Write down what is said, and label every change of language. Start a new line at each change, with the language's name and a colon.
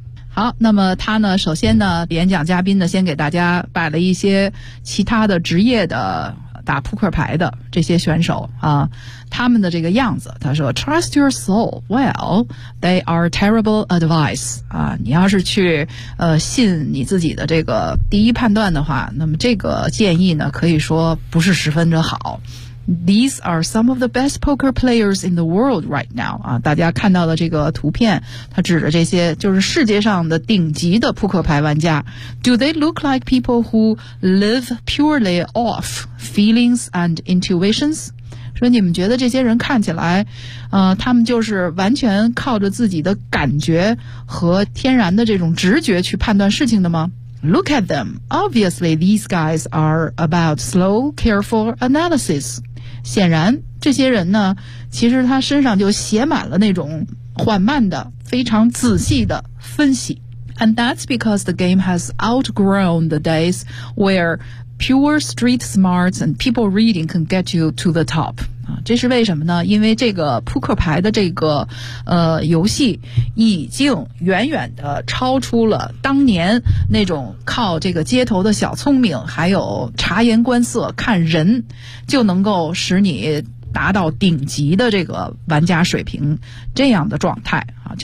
Chinese: 好，那么他呢，首先呢，演讲嘉宾呢，先给大家摆了一些其他的职业的打扑克牌的这些选手啊，他们的这个样子。他说
English: ：“Trust your soul. Well, they are terrible advice.
Chinese: 啊，你要是去信你自己的这个第一判断的话，那么这个建议呢，可以说不是十分的好。”
English: These are some of the best poker players in the world right now.
Chinese: 啊，大家看到的这个图片，它指着这些就是世界上的顶级的扑克牌玩家。
English: Do they look like people who live purely off feelings and intuitions?
Chinese: 说你们觉得这些人看起来，他们就是完全靠着自己的感觉和天然的这种直觉去判断事情的吗？
English: Look at them. Obviously, these guys are about slow, careful analysis.
Chinese: 显然，这些人呢，其实他身上就写满了那种缓慢的、非常仔细的分析。
English: And that's because the game has outgrown the days where pure street smarts and people reading can get you to the top.
Chinese: 这是为什么呢？因为这个扑克牌的这个游戏已经远远的超出了当年那种靠这个街头的小聪明还有察言观色看人就能够使你达到顶级的这个玩家水平这样的状态啊。